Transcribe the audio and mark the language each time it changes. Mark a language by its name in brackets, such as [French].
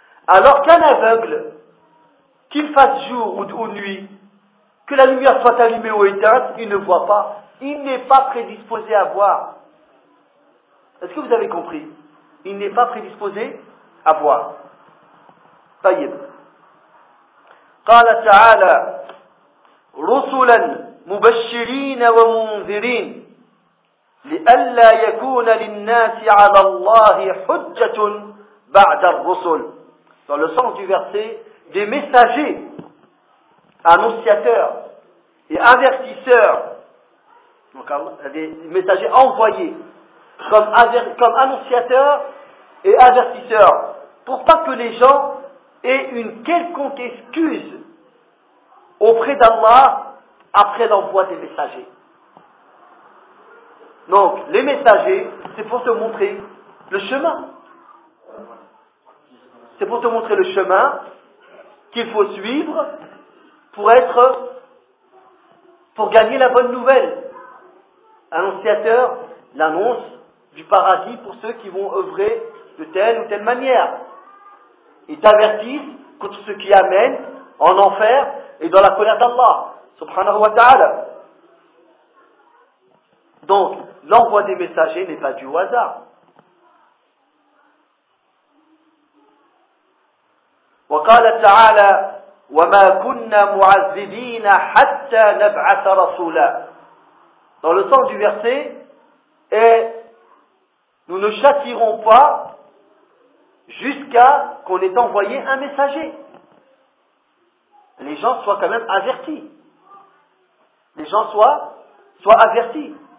[French] Alors qu'un aveugle, qu'il fasse jour ou nuit, que la lumière soit allumée ou éteinte, il ne voit pas. Il n'est pas prédisposé à voir. Est-ce que vous avez compris ? Il n'est pas prédisposé à voir. [Arabic] Tayyib. قال تعالى رسلا مبشرين ومنذرين لئلا يكون للناس على الله حجة بعد الرسل. [French] Dans le sens du verset, des messagers, annonciateurs et avertisseurs, donc des messagers envoyés comme annonciateurs et avertisseurs, pour pas que les gens aient une quelconque excuse auprès d'Allah après l'envoi des messagers. Donc, les messagers, c'est pour te montrer le chemin. C'est pour te montrer le chemin qu'il faut suivre pour gagner la bonne nouvelle. Annonciateur, l'annonce, du paradis pour ceux qui vont œuvrer de telle ou telle manière. Ils t'avertissent contre ce qui amène en enfer et dans la colère d'Allah, [Arabic] subhanahu wa ta'ala. [French] Donc, l'envoi des messagers n'est pas dû au hasard. [Arabic] وقال تعالى وما كنا معذبين حتى نبعث رسولا. [French] Dans le sens du verset est nous ne châtirons pas jusqu'à qu'on ait envoyé un messager. Les gens soient quand même avertis. Les gens soient avertis.